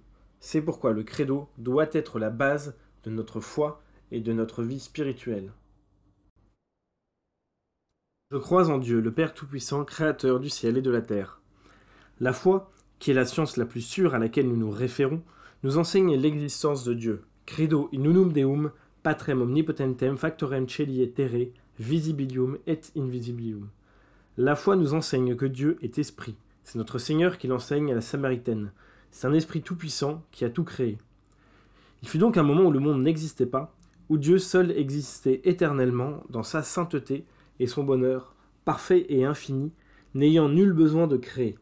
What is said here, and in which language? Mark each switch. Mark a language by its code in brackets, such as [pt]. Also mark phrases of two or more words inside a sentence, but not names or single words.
[fr] C'est pourquoi le credo doit être la base de notre foi et de notre vie spirituelle. Je crois en Dieu, le Père Tout-Puissant, Créateur du ciel et de la terre. La foi, qui est la science la plus sûre à laquelle nous nous référons, nous enseigne l'existence de Dieu. [la] Credo in unum Deum, patrem omnipotentem, factorem celi et terre, visibilium et invisibilium. [fr] La foi nous enseigne que Dieu est esprit. C'est notre Seigneur qui l'enseigne à la Samaritaine. C'est un esprit tout-puissant qui a tout créé. Il fut donc un moment où le monde n'existait pas, où Dieu seul existait éternellement dans sa sainteté et son bonheur, parfait et infini, n'ayant nul besoin de créer.